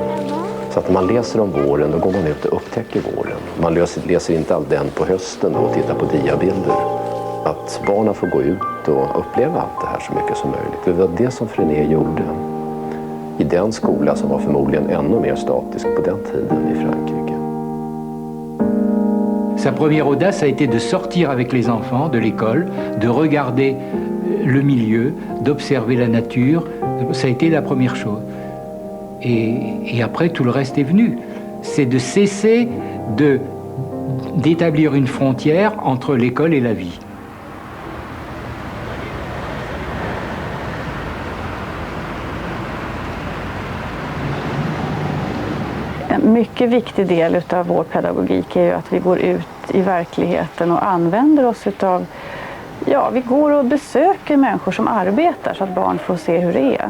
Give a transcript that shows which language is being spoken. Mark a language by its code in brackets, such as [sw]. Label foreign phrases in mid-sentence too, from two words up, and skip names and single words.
[sv] Så att när man läser om våren, då går man ut och upptäcker våren. Man läser inte all den på hösten och tittar på diabilder. Att barnen får gå ut och uppleva allt det här så mycket som möjligt. Det var det som Freinet gjorde i den skola som var förmodligen ännu mer statisk på den tiden i Frankrike. [fr] Sa première audace a été de sortir avec les enfants de l'école, de regarder le milieu, d'observer la nature. Ça a été la première chose. Et après, tout le reste est venu. C'est de cesser d'établir une frontière entre l'école et la vie. [sv] En mycket viktig del av vår pedagogik är ju att vi går ut i verkligheten och använder oss av, vi går och besöker människor som arbetar så att barn får se hur det är.